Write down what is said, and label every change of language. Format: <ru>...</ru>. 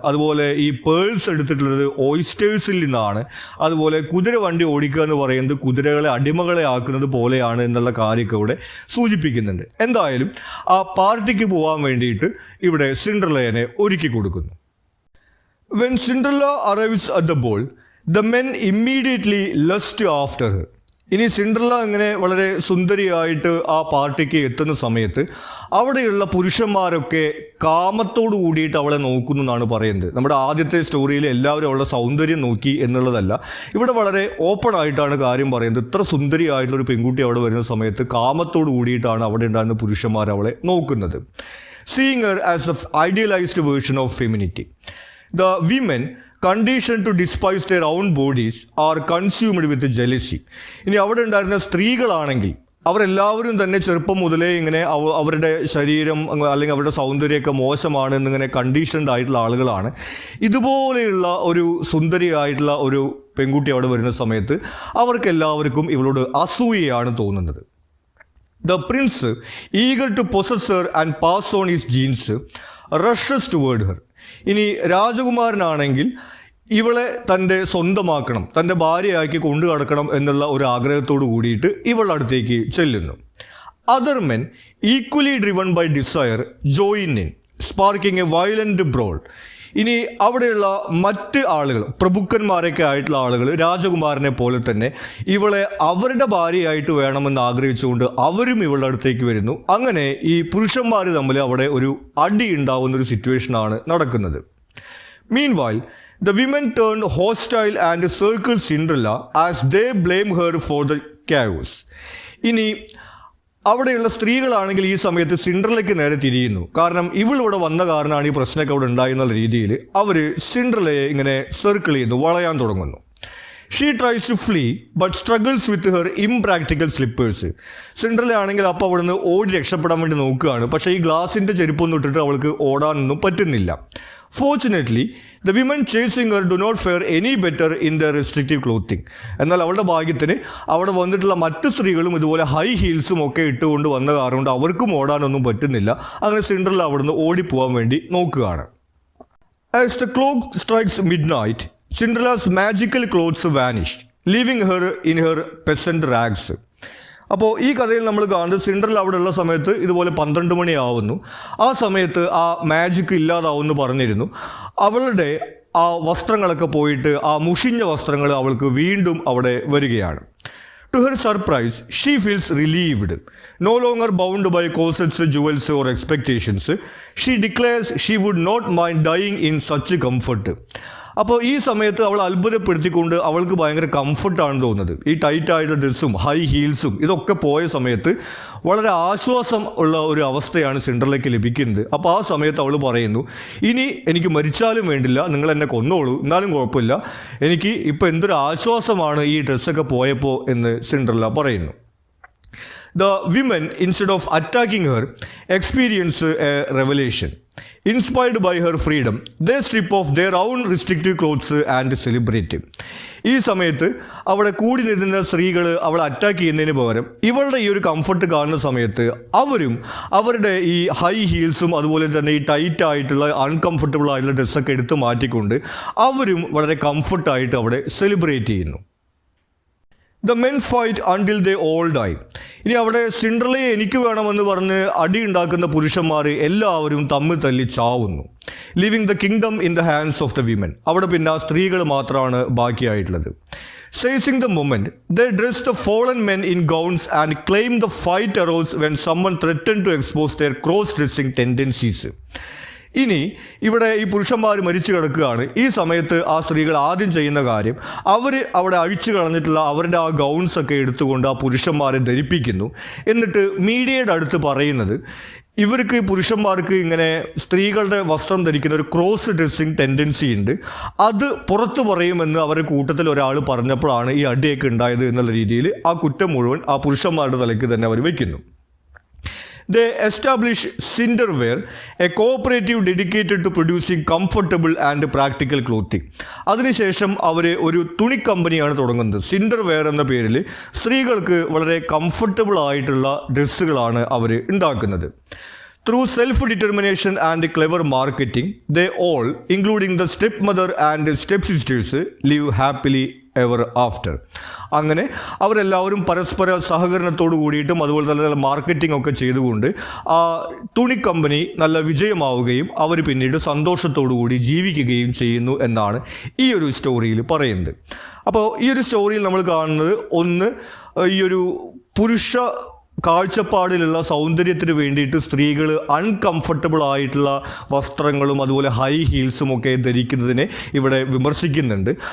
<ml>അതുപോലെ ഈ പേൾസ് എടുത്തിട്ടുള്ളത് ഓയിസ്റ്റേഴ്സിൽ നിന്നാണ്. അതുപോലെ കുതിര വണ്ടി ഓടിക്കുക എന്ന് പറയുന്നത് കുതിരകളെ അടിമകളെ ആക്കുന്നത് പോലെയാണ് എന്നുള്ള കാര്യമൊക്കെ ഇവിടെ സൂചിപ്പിക്കുന്നുണ്ട്. എന്തായാലും ആ പാർട്ടിക്ക് പോകാൻ വേണ്ടിയിട്ട് ഇവിടെ സിൻഡ്രല്ലയെ ഒരുക്കി കൊടുക്കുന്നു.</ml> <en>When Cinderella arrives at the ball, the men immediately lust after her.</en> <ml>ഇനി സിൻഡ്രല്ല ഇങ്ങനെ വളരെ സുന്ദരിയായിട്ട് ആ പാർട്ടിക്ക് എത്തുന്ന സമയത്ത് അവിടെയുള്ള പുരുഷന്മാരൊക്കെ കാമത്തോടു കൂടിയിട്ട് അവളെ നോക്കുന്നു എന്നാണ് പറയുന്നത്. നമ്മുടെ ആദ്യത്തെ സ്റ്റോറിയിൽ എല്ലാവരും അവളുടെ സൗന്ദര്യം നോക്കി എന്നുള്ളതല്ല, ഇവിടെ വളരെ ഓപ്പൺ ആയിട്ടാണ് കാര്യം പറയുന്നത്. ഇത്ര സുന്ദരിയായിട്ടുള്ളൊരു പെൺകുട്ടി അവിടെ വരുന്ന സമയത്ത് കാമത്തോടു കൂടിയിട്ടാണ് അവിടെ ഉണ്ടായിരുന്ന പുരുഷന്മാർ അവളെ നോക്കുന്നത്.</ml> <en>Seeing her as an idealized version of femininity. The women, conditioned to despise their own bodies, are consumed with jealousy.</en> <ml>ഇനി അവിടെ ഉണ്ടായിരുന്ന സ്ത്രീകളാണെങ്കിൽ അവരെല്ലാവരും തന്നെ ചെറുപ്പം മുതലേ ഇങ്ങനെ അവരുടെ ശരീരം അല്ലെങ്കിൽ അവരുടെ സൗന്ദര്യമൊക്കെ മോശമാണ് എന്നിങ്ങനെ കണ്ടീഷൻഡ് ആയിട്ടുള്ള ആളുകളാണ്. ഇതുപോലെയുള്ള ഒരു സുന്ദരിയായിട്ടുള്ള ഒരു പെൺകുട്ടി അവിടെ വരുന്ന സമയത്ത് അവർക്കെല്ലാവർക്കും ഇവളോട് അസൂയയാണ് തോന്നുന്നത്.</ml> <en>The prince, eager to possess her and pass on his genes, rushes toward her.</en> <ml>ഇനി രാജകുമാരനാണെങ്കിൽ ഇവളെ തൻ്റെ സ്വന്തമാക്കണം, തൻ്റെ ഭാര്യയാക്കി കൊണ്ടു നടക്കണം എന്നുള്ള ഒരു ആഗ്രഹത്തോടു കൂടിയിട്ട് ഇവളുടെ അടുത്തേക്ക് ചെല്ലുന്നു.</ml> <en>Other men, equally driven by desire, join in, sparking a violent brawl.</en> <ml>ഇനി അവിടെയുള്ള മറ്റ് ആളുകൾ, പ്രഭുക്കന്മാരൊക്കെ ആയിട്ടുള്ള ആളുകൾ രാജകുമാരനെ പോലെ തന്നെ ഇവളെ അവരുടെ ഭാര്യയായിട്ട് വേണമെന്ന് ആഗ്രഹിച്ചുകൊണ്ട് അവരും ഇവളുടെ അടുത്തേക്ക് വരുന്നു. അങ്ങനെ ഈ പുരുഷന്മാർ തമ്മിൽ അവിടെ ഒരു അടി ഉണ്ടാവുന്നൊരു സിറ്റുവേഷനാണ് നടക്കുന്നത്.</ml> <en>Meanwhile, the women turned hostile and circled Cinderella as they blame her for the chaos.</en> <ml>ഇനി അവിടെയുള്ള സ്ത്രീകളാണെങ്കിൽ ഈ സമയത്ത് സിൻഡ്രല്ലയ്ക്ക് നേരെ തിരിയുന്നു. കാരണം ഇവളിവിടെ വന്ന കാരണമാണ് ഈ പ്രശ്നമൊക്കെ അവിടെ ഉണ്ടായിരുന്ന രീതിയിൽ അവർ സിൻഡ്രല്ലയെ ഇങ്ങനെ സർക്കിൾ ചെയ്ത് വളയാൻ തുടങ്ങുന്നു.</ml> <en>She tries to flee but struggles with her impractical slippers.</en> <ml>Cinderella ആണെങ്കിൽ അപ്പോൾ അവിടെ നിന്ന് ഓടി രക്ഷപ്പെടാൻ വേണ്ടി നോക്കുകയാണ്. പക്ഷേ ഈ ഗ്ലാസിൻ്റെ ചെരുപ്പൊന്നും ഇട്ടിട്ട് അവൾക്ക് ഓടാനൊന്നും പറ്റുന്നില്ല.</ml> <en>Fortunately the women chasing her do not fare any better in the restrictive clothing.</en> <ml>എന്നാൽ അവളുടെ ഭാഗ്യത്തിന് അവിടെ വന്നിട്ടുള്ള മറ്റു സ്ത്രീകളും ഇതുപോലെ ഹൈ ഹീൽസും ഒക്കെ ഇട്ടുകൊണ്ട് വന്ന കാരണം കൊണ്ട് അവർക്കും ഓടാനൊന്നും പറ്റുന്നില്ല. അങ്ങനെ സിൻഡ്രല്ല അവിടുന്ന് ഓടിപ്പോകാൻ വേണ്ടി നോക്കുകയാണ്.</ml> <en>As the clock strikes midnight, Cinderella's magical clothes vanished, leaving her in her peasant rags.</en> <ml>അപ്പോൾ ഈ കഥയിൽ നമ്മൾ കാണുന്നത് സിൻഡ്രല്ല അവിടെ ഉള്ള സമയത്ത് ഇതുപോലെ 12 മണിയാവുന്നു. ആ സമയത്ത് ആ മാജിക് ഇല്ലാതാവുമെന്ന് പറഞ്ഞിരുന്നു. അവളുടെ ആ വസ്ത്രങ്ങളൊക്കെ പോയിട്ട് ആ മുഷിഞ്ഞ വസ്ത്രങ്ങൾ അവൾക്ക് വീണ്ടും അവിടെ വരികയാണ്.</ml> <en>To her surprise, she feels relieved. No longer bound by corsets, jewels or expectations, she declares she would not mind dying in such comfort.</en> <ml>അപ്പോൾ ഈ സമയത്ത് അവൾ അത്ഭുതപ്പെടുത്തിക്കൊണ്ട് അവൾക്ക് ഭയങ്കര കംഫർട്ടാണ് തോന്നുന്നത്. ഈ ടൈറ്റായിട്ടുള്ള ഡ്രസ്സും ഹൈ ഹീൽസും ഇതൊക്കെ പോയ സമയത്ത് വളരെ ആശ്വാസം ഉള്ള ഒരു അവസ്ഥയാണ് സിൻഡ്രല്ലയ്ക്ക് ലഭിക്കുന്നത്. അപ്പോൾ ആ സമയത്ത് അവൾ പറയുന്നു, ഇനി എനിക്ക് മരിച്ചാലും വേണ്ടില്ല, നിങ്ങൾ എന്നെ കൊന്നോളൂ, എന്നാലും കുഴപ്പമില്ല, എനിക്ക് ഇപ്പോൾ എന്തൊരു ആശ്വാസമാണ് ഈ ഡ്രസ്സൊക്കെ പോയപ്പോൾ എന്ന് സിൻഡ്രല്ല പറയുന്നു.</ml> <en>The women, instead of attacking her, experience a revelation. Inspired by her freedom, they strip off their own restrictive clothes and celebrate.</en> <ml>ഈ സമയത്ത് അവിടെ കൂടി നിൽക്കുന്ന സ്ത്രീകൾ അവളെ അറ്റാക്ക് ചെയ്യുന്നതിന് പകരം ഇവളുടെ ഈ ഒരു കംഫർട്ട് കാണുന്ന സമയത്ത് അവരും അവരുടെ ഈ ഹൈ ഹീൽസും അതുപോലെ തന്നെ ഈ ടൈറ്റ് ആയിട്ടുള്ള അൺകംഫർട്ടബിൾ ആയിട്ടുള്ള ഡ്രസ്സൊക്കെ എടുത്ത് മാറ്റിക്കൊണ്ട് അവരും വളരെ കംഫർട്ടായിട്ട് അവിടെ സെലിബ്രേറ്റ് ചെയ്യുന്നു.</ml> <en>The men fight until they all die.</en> <ml>ഇനി അവിടെ സിൻഡ്രല്ലയെ എനിക്ക് വേണമെന്ന് പറഞ്ഞ് അടി ഉണ്ടാക്കുന്ന പുരുഷന്മാർ എല്ലാവരും തമ്മിൽ തല്ലി ചാവുന്നു.</ml> <en>Leaving the kingdom in the hands of the women.</en> <ml>അവിടെ പിന്നെ സ്ത്രീകൾ മാത്രമാണ് ബാക്കിയായിട്ടുള്ളത്.</ml> <en>Seizing the moment, they dressed the fallen men in gowns and claimed the fight arose when someone threatened to expose their cross-dressing tendencies.</en> <ml>ഇനി ഇവിടെ ഈ പുരുഷന്മാർ മരിച്ചു കിടക്കുകയാണ്. ഈ സമയത്ത് ആ സ്ത്രീകൾ ആദ്യം ചെയ്യുന്ന കാര്യം അവർ അവിടെ അഴിച്ചു കളഞ്ഞിട്ടുള്ള അവരുടെ ആ ഗൗൺസൊക്കെ എടുത്തുകൊണ്ട് ആ പുരുഷന്മാരെ ധരിപ്പിക്കുന്നു. എന്നിട്ട് മീഡിയയുടെ അടുത്ത് പറയുന്നത്, ഇവർക്ക് പുരുഷന്മാർക്ക് ഇങ്ങനെ സ്ത്രീകളുടെ വസ്ത്രം ധരിക്കുന്ന ഒരു ക്രോസ് ഡ്രസ്സിങ് ടെൻഡൻസി ഉണ്ട്. അത് പുറത്തു പറയുമെന്ന് അവരുടെ കൂട്ടത്തിൽ ഒരാൾ പറഞ്ഞപ്പോഴാണ് ഈ അടിയൊക്കെ ഉണ്ടായത് എന്നുള്ള രീതിയിൽ ആ കുറ്റം മുഴുവൻ ആ പുരുഷന്മാരുടെ തലയ്ക്ക് തന്നെ അവർ വയ്ക്കുന്നു.</ml> <en>They establish Cinderwear, a cooperative dedicated to producing comfortable and practical clothing.</en> <ml>അതിനുശേഷം അവർ ഒരു തുണി കമ്പനിയാണ് തുടങ്ങുന്നത്. സിൻഡർവെയർ എന്ന പേരിൽ സ്ത്രീകൾക്ക് വളരെ കംഫർട്ടബിൾ ആയിട്ടുള്ള ഡ്രസ്സുകളാണ് അവർ ഉണ്ടാക്കുന്നത്.</ml> <en>Through self-determination and clever marketing, they all, including the stepmother and stepsisters, live happily ever after.</en> <ml>അങ്ങനെ അവരെല്ലാവരും പരസ്പര സഹകരണത്തോടു കൂടിയിട്ടും അതുപോലെ തന്നെ മാർക്കറ്റിംഗ് ഒക്കെ ചെയ്തുകൊണ്ട് ആ തുണി കമ്പനി നല്ല വിജയമാവുകയും അവർ പിന്നീട് സന്തോഷത്തോടു കൂടി ജീവിക്കുകയും ചെയ്യുന്നു എന്നാണ് ഈ ഒരു സ്റ്റോറിയിൽ പറയുന്നത്. അപ്പോൾ ഈ ഒരു സ്റ്റോറിയിൽ നമ്മൾ കാണുന്നത് ഒന്ന്, ഈ ഒരു പുരുഷ കാഴ്ചപ്പാടിലുള്ള സൗന്ദര്യത്തിന് വേണ്ടിയിട്ട് സ്ത്രീകൾ അൺകംഫർട്ടബിൾ ആയിട്ടുള്ള വസ്ത്രങ്ങളും അതുപോലെ ഹൈ ഹീൽസും ഒക്കെ ധരിക്കുന്നതിനെ ഇവിടെ വിമർശിക്കുന്നുണ്ട്.</ml>